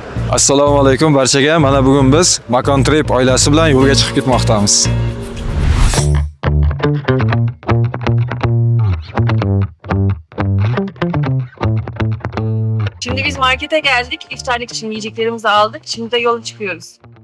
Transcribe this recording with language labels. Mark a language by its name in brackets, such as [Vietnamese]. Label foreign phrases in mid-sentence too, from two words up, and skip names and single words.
[Uzbek] Assalomu alaykum barchaga. Mana bugun biz Makon Trip oilasi bilan yo'lga chiqib ketmoqdamiz. [Turkish] Şimdi biz markete geldik. İftarlık için yiyeceklerimizi aldık. Şimdi de yola çıkıyoruz.